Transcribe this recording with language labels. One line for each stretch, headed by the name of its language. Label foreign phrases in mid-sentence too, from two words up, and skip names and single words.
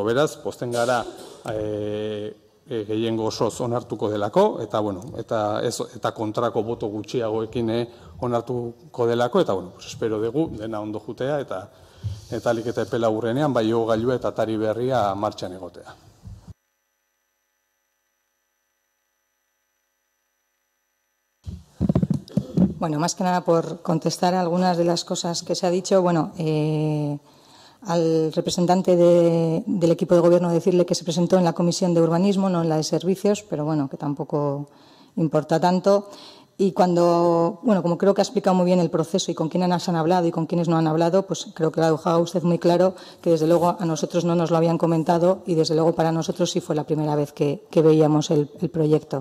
Basque: Beraz, pozten gara gehiengo osoz onartuko delako, eta kontrako boto gutxiagoekin onartuko delako, eta espero dugu dena ondo jutea, eta alik eta epela urrenean, bai igogailua eta atari berria martxan egotea.
Spanish: Bueno, más que nada por contestar algunas de las cosas que se ha dicho, al representante del equipo de gobierno decirle que se presentó en la Comisión de Urbanismo, no en la de Servicios, pero que tampoco importa tanto. Y como creo que ha explicado muy bien el proceso y con quiénes han hablado y con quiénes no han hablado, creo que lo ha dejado usted muy claro que desde luego a nosotros no nos lo habían comentado y desde luego para nosotros sí fue la primera vez que veíamos el proyecto.